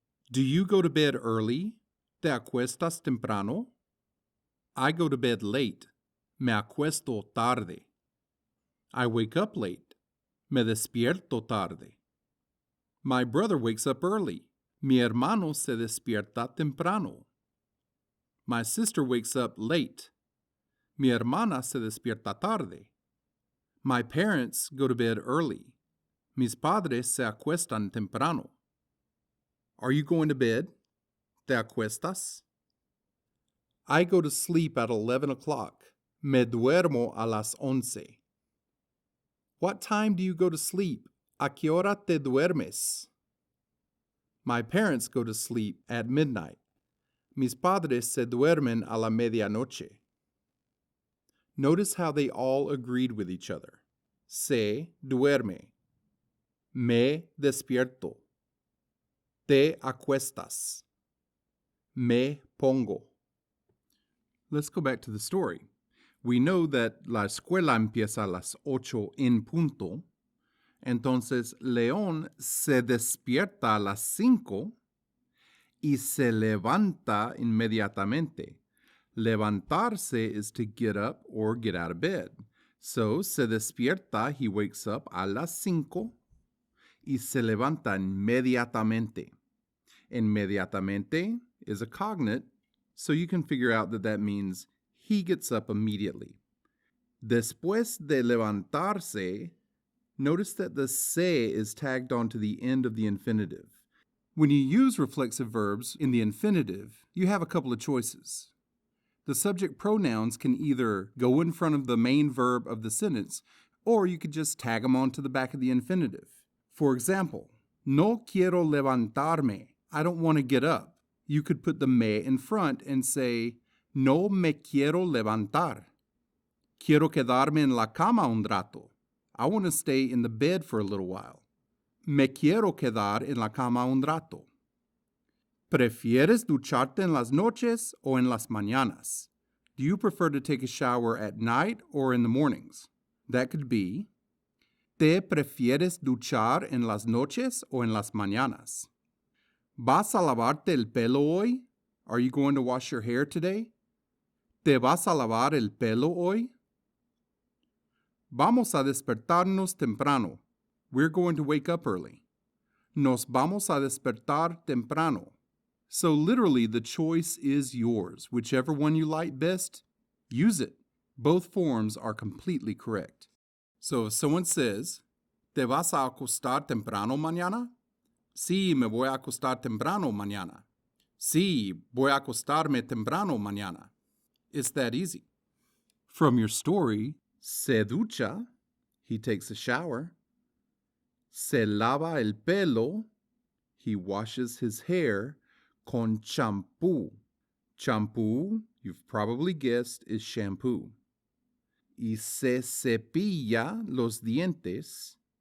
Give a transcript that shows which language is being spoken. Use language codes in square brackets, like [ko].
[en] Do you go to bed early? [es] ¿Te acuestas temprano? [en] I go to bed late. [es] Me acuesto tarde. [en] I wake up late. [es] Me despierto tarde. [en] My brother wakes up early. [es] Mi hermano se despierta temprano. [en] My sister wakes up late. [es] Mi hermana se despierta tarde. [en] My parents go to bed early. [es] Mis padres se acuestan temprano. [en] Are you going to bed? [es] ¿Te acuestas? [en] I go to sleep at 11 o'clock. [es] Me duermo a las 11. [en] What time do you go to sleep? [es] ¿A qué hora te duermes? [en] My parents go to sleep at midnight. [es] Mis padres se duermen a la medianoche. [en] Notice how they all agreed with each other. [es] Se duerme. Me despierto. Te acuestas. Me pongo. [en] Let's go back to the story. We know that [es] la escuela empieza a las 8 en punto. Entonces, León se despierta a las 5 y se levanta inmediatamente. [en] Levantarse is to get up or get out of bed. [es] So, se despierta, [en] he wakes up [es] a las 5 y se levanta inmediatamente. [en] Inmediatamente is a cognate, so you can figure out that that means he gets up immediately. [es] Después de levantarse, [en] notice that the se is tagged onto the end of the infinitive. When you use reflexive verbs in the infinitive, you have a couple of choices. The subject pronouns can either go in front of the main verb of the sentence, or you could just tag them onto the back of the infinitive. For example, [es] no quiero levantarme. [en] I don't want to get up. You could put the me in front and say, [es] no me quiero levantar. Quiero quedarme en la cama un rato. [en] I want to stay in the bed for a little while. [es] Me quiero quedar en la cama un rato. ¿Prefieres ducharte en las noches o en las mañanas? [en] Do you prefer to take a shower at night or in the mornings? That could be, [es] ¿te prefieres duchar en las noches o en las mañanas? ¿Vas a lavarte el pelo hoy? [en] Are you going to wash your hair today? [es] ¿Te vas a lavar el pelo hoy? Vamos a despertarnos temprano. [en] We're going to wake up early. [es] Nos vamos a despertar temprano. [en] So literally, the choice is yours. Whichever one you like best, use it. Both forms are completely correct. So if someone says, [es] ¿te vas a acostar temprano mañana? Sí, me voy a acostar temprano mañana. Sí, voy a acostarme temprano mañana. [en] It's that easy. From your story, [es] se ducha, [en] He takes a shower. [es] Se lava el pelo. [en] He washes his hair con champú. Champú, you've probably guessed, is shampoo. [es] Y se cepilla los dientes.